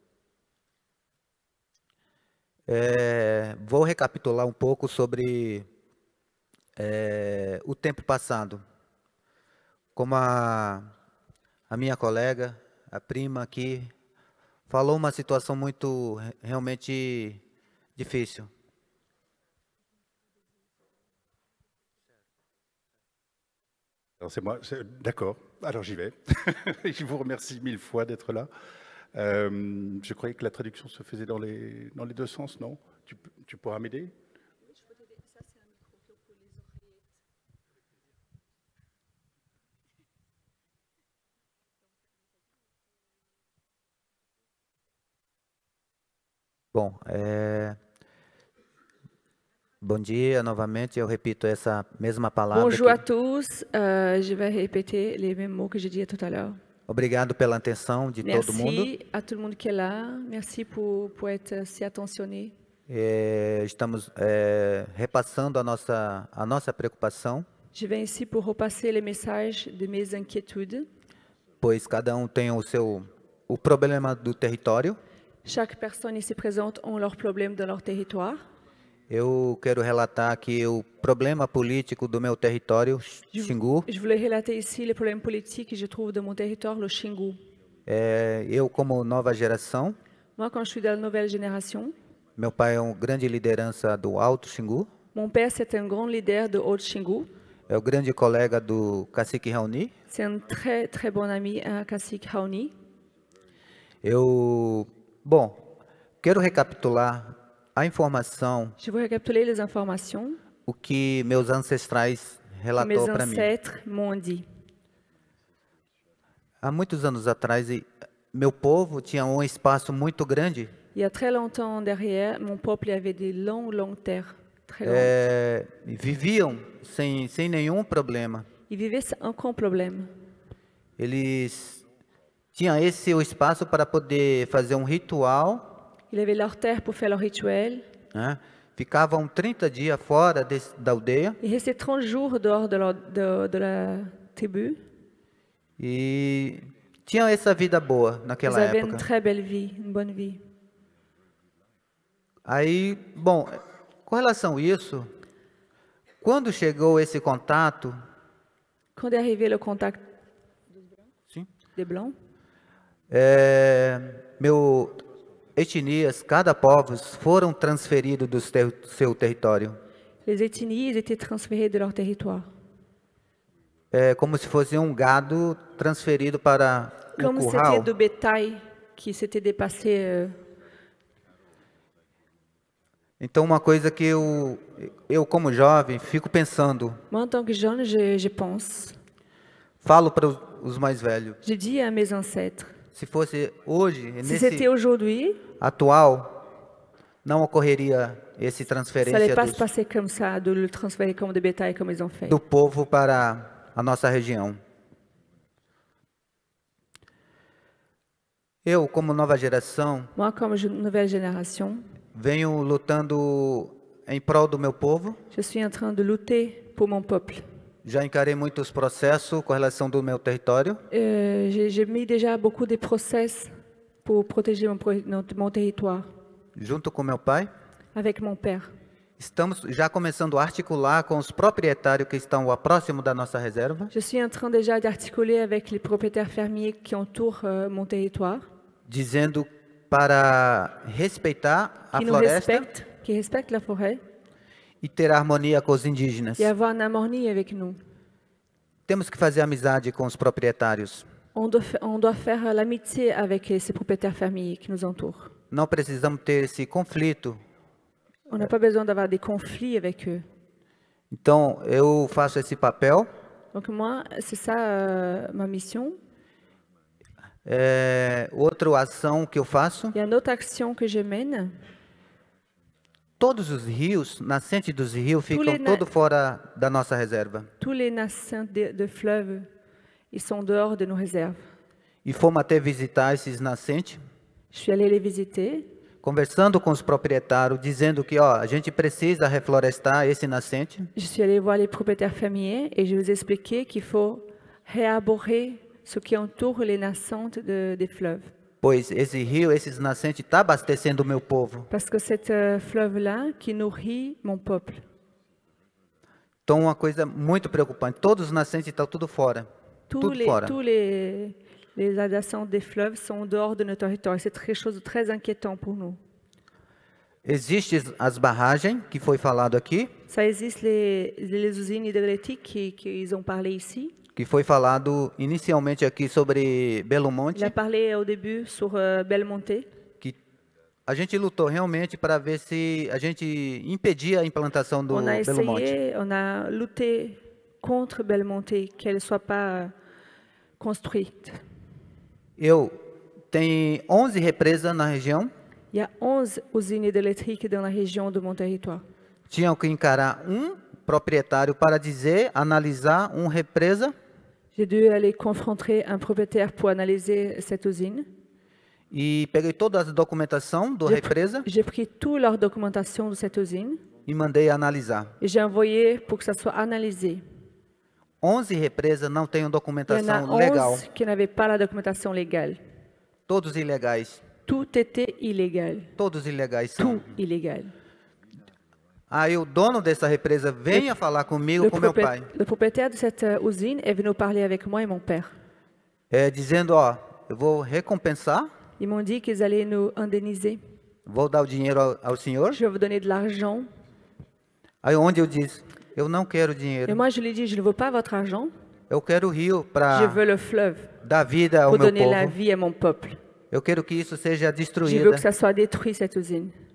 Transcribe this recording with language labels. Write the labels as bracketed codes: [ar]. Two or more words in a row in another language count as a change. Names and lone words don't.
[pt] Vou recapitular um pouco sobre o tempo passado. Como a minha colega, a prima aqui, falou uma situação muito realmente difícil. [fr] C'est moi, d'accord, alors j'y vais. Je vous remercie 1000 fois d'être là. Je croyais que la traduction se faisait dans les deux sens, non? Tu pourras m'aider? [pt] Bom, bom dia novamente, eu repito essa mesma palavra. [fr] Bonjour à tous, je vais répéter les mêmes mots que j'ai dit tout à l'heure. [pt] Obrigado pela atenção de todo mundo. [fr] Merci à tout le monde qui est là, merci pour être si attentionné. [pt] Estamos repassando a nossa preocupação. [fr] Je viens ici pour repasser les messages de mes inquiétudes. [pt] Pois cada tem o problema do território. [fr] Chaque personne ici présente ont leurs problèmes dans leur territoire. [pt] Eu quero relatar aqui o problema político do meu território, Xingu. [fr] Je voulais relater ici les problèmes politiques que je trouve dans mon territoire, le Xingu. [pt] Eu como nova geração. [fr] Moi, quand je suis dans la nouvelle génération. [pt] Meu pai é grande liderança do Alto Xingu. [fr] Mon père, c'est un grand leader de Haut Xingu. [pt] É o grande colega do cacique Raoni. [fr] C'est un très très bon ami à cacique Raoni. [pt] Bom, quero recapitular a informação. [fr] Je vais récapituler les informations. [pt] O que meus ancestrais relatou para mim. [fr] ancêtres m'ont dit. [pt] Há muitos anos atrás, meu povo tinha um espaço muito grande. [fr] Il y a très longtemps derrière, mon peuple avait des longues terres. Très longues. [pt] Viviam sem nenhum problema. [fr] Ils vivaient sans aucun problème. [pt] Eles tinham esse espaço para poder fazer um ritual, [fr] Ils avaient leur terre pour faire leur rituel. [pt] né? Ficavam 30 dias fora da aldeia [fr] Ils restaient 30 jours dehors de la tribu. [pt] e tinham essa vida boa [fr] Ils [pt] naquela [fr] avaient une [pt] época. [fr] très belle vie, une bonne vie. [pt] Aí, bom, com relação a isso, quando chegou esse contato, [fr] Quand est arrivé le contact [pt] sim, [fr] des Blancs, [pt] meu etnias, cada povo foram transferidos do seu território. [fr] les ethnies ils étaient transférés de leur territoire. [pt] É como se fosse um gado transferido para um [fr] Comme c'était [pt] curral. [fr] de bétail qui s'était dépassé. [pt] Então, uma coisa que eu como jovem, fico pensando, [fr] Moi, en tant que jeune, je pense. [pt] falo para os mais velhos, [fr] J'ai dit à mes ancêtres, [pt] se fosse hoje, [fr] si c'était [pt] nesse [fr] aujourd'hui, [pt] atual, não ocorreria esse [fr] ça [pt] transferência [fr] n'allait pas se passer comme ça, de le transférer comme de bétail comme ils ont fait. [pt] do povo para a nossa região. Eu, como nova geração, [fr] Moi, comme nouvelle génération, [pt] venho lutando em prol do meu povo. [fr] je suis en train de lutter pour mon peuple. [pt] Já encarei muitos processos com relação do meu território. [fr] J'ai mis déjà beaucoup de process pour protéger mon territoire [pt] Junto com meu pai, [fr] avec mon père. [pt] estamos já começando a articular com os proprietários que estão próximo da nossa reserva, [fr] Je suis en train déjà d'articuler avec les propriétaires fermiers qui entourent mon territoire, [pt] dizendo para respeitar a [fr] qui nous [pt] floresta [fr] respectent, qui respectent la forêt [pt] e ter harmonia com os indígenas. [fr] et avoir une harmonie avec nous. [pt] Temos que fazer amizade com os proprietários. [fr] On doit faire l'amitié avec ces propriétaires fermiers qui nous entourent. [pt] Não precisamos ter esse conflito. [fr] On n'a pas besoin d'avoir des conflits avec eux. [pt] Então, eu faço esse papel. [fr] Donc moi, c'est ça ma mission. [pt] Outra ação que eu faço, [fr] Il y a une autre action que je mène. [pt] todos os rios, nascentes dos rios, ficam [fr] les na- [pt] todo fora da nossa reserva. [fr] Tous les nascents de fleuves, ils sont dehors de nos réserves. [pt] E fomos até visitar esses nascentes, [fr] Je suis allée les visiter. [pt] conversando com os proprietários, dizendo que a gente precisa reflorestar esse nascente, [fr] Je suis allée voir les propriétaires fermiers et je vous ai expliqué qu'il faut réarborer ce qui entoure les nascentes des fleuves. [pt] pois esse rio, esses nascentes, está abastecendo o meu povo. [fr] Parce que cette fleuve-là qui nourrit mon peuple. [pt] Então, uma coisa muito preocupante, todos os nascentes estão tudo fora. Tudo fora. [fr] Tous les adjacents des fleuves sont dehors de notre territoire. C'est quelque chose de très inquiétant pour nous. [pt] Existem as barragens, que foi falado aqui, [fr] Ça existe les usines hydroélectriques qu'ils ont parlé ici. [pt] que foi falado inicialmente aqui sobre Belo Monte, [fr] Il a parlé au début sur Belmonte. [pt] que a gente lutou realmente para ver se a gente impedia a implantação do [fr] On a [pt] Belo Monte. [fr] essayé, on a lutté contre Belmonte, qu'elle ne soit pas construite. [pt] Eu tenho 11 represas na região, [fr] Il y a 11 usines hydroélectriques dans la région de mon territoire. [pt] tinham que encarar um proprietário para dizer, analisar uma represa [fr] J'ai dû aller confronter un propriétaire pour analyser cette usine. [pt] e peguei toda a documentação da represa [fr] J'ai pris toute leur documentation de cette usine [pt] e mandei analisar. [fr] et j'ai envoyé pour que ça soit analysé. [pt] 11 represas não têm [fr] Il y en a [pt] documentação [fr] 11 [pt] legal, [fr] qui n'avaient pas la documentation légale. [pt] todos ilegais, [fr] Tout était illégal. [pt] todos ilegais são. [fr] Tout illégal. [pt] Aí o dono dessa represa venha falar comigo, com meu pai, [fr] Le propriétaire de cette usine est venu parler avec moi et mon père. [pt] dizendo, eu vou recompensar, [fr] Ils m'ont dit qu'ils allaient nous indemniser. [pt] vou dar o dinheiro ao senhor. [fr] Je vais vous donner de l'argent. [pt] Aí onde eu disse, eu não quero [fr] Et [pt] dinheiro, [fr] moi, je lui ai dit, je ne veux pas votre argent. [pt] eu quero o rio [fr] Je [pt] para [fr] veux le fleuve [pt] dar vida ao [fr] pour [pt] meu [fr] donner la [pt] povo. [fr] vie à mon peuple. [pt] Eu quero que isso seja [fr] Je veux [pt] destruída. [fr] que ça soit détruit, cette usine.